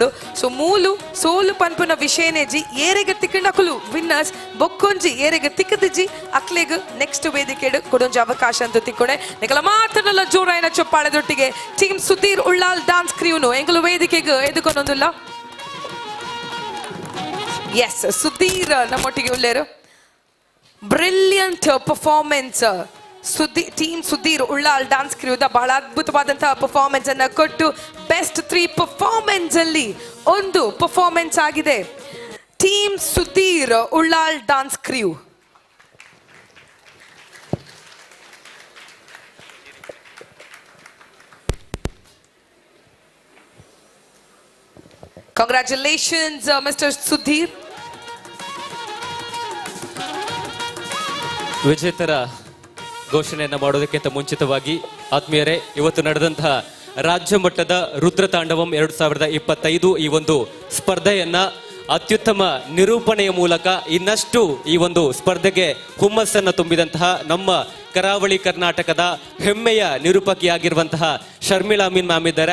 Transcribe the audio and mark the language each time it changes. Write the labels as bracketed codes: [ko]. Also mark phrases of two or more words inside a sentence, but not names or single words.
[tcy] ಸೊ ಮೂಲು ಸೋಲು ಪನ್ಪುನ ವಿಷಯನೇಜಿ ಏರೆಗೆ ತಿಕ್ಕಂಡು ಅಕುಲು ವಿನ್ನರ್ಸ್ ಬೊಕ್ಕೊಂಜಿ ಏರೆಗೆ ತಿಕ್ಕದಿಜಿ ಅಕ್ಲೆಗ್ ನೆಕ್ಸ್ಟ್ ವೇದಿಕೆಡು ಕೊಡೊಂಜಿ ಅವಕಾಶ ಅಂತ ತಿಕ್ಕೊಂಡೆ. ನಿಕಲ ಮಾತನಲ್ಲ ಜೋರಾಯಿನ ಚೊಪ್ಪಾಳದೊಟ್ಟಿಗೆ ಟೀಮ್ ಸುಧೀರ್ ಉಳ್ಳಾಲ್ ಡಾನ್ಸ್ ಕ್ರ್ಯೂನು ಎಂಗಲು ವೇದಿಕೆಗೆ ಎದುಕೊಂದೊಂದುಲ್ಲ. ಎಸ್, ಸುಧೀರ್ ನಮ್ಮೊಟ್ಟಿಗೆ ಉಳ್ಳೇರು. [en] brilliant performance [kn] ಟೀಮ್ ಸುಧೀರ್ ಉಳ್ಳಾಲ್ ಡಾನ್ಸ್ ಕ್ರ್ಯೂದ ಬಹಳ ಅದ್ಭುತವಾದಂತಹ ಪರ್ಫಾರ್ಮೆನ್ಸ್ ಅನ್ನ ಕೊಟ್ಟು [en] best 3 performance [kn] ಅಲ್ಲಿ ಒಂದು ಪರ್ಫಾರ್ಮೆನ್ಸ್ ಆಗಿದೆ ಟೀಮ್ ಸುಧೀರ್ ಉಳ್ಳಾಲ್ ಡಾನ್ಸ್ ಕ್ರ್ಯೂ. [en] Congratulations, Mr. Sudhir. [kn] ವಿಜೇತರ ಘೋಷಣೆಯನ್ನು ಮಾಡೋದಕ್ಕಿಂತ ಮುಂಚಿತವಾಗಿ ಆತ್ಮೀಯರೇ, ಇವತ್ತು ನಡೆದಂತಹ ರಾಜ್ಯ ಮಟ್ಟದ ರುದ್ರ ತಾಂಡವಂ 2025 ಈ ಒಂದು ಸ್ಪರ್ಧೆಯನ್ನ ಅತ್ಯುತ್ತಮ ನಿರೂಪಣೆಯ ಮೂಲಕ ಇನ್ನಷ್ಟು ಈ ಒಂದು ಸ್ಪರ್ಧೆಗೆ ಹುಮ್ಮಸ್ಸನ್ನು ತುಂಬಿದಂತಹ ನಮ್ಮ ಕರಾವಳಿ ಕರ್ನಾಟಕದ ಹೆಮ್ಮೆಯ ನಿರೂಪಕಿಯಾಗಿರುವಂತಹ ಶರ್ಮಿಳಾ ಅಮೀನ್ ಮ್ಯಾಮ್ ಇದ್ದಾರೆ.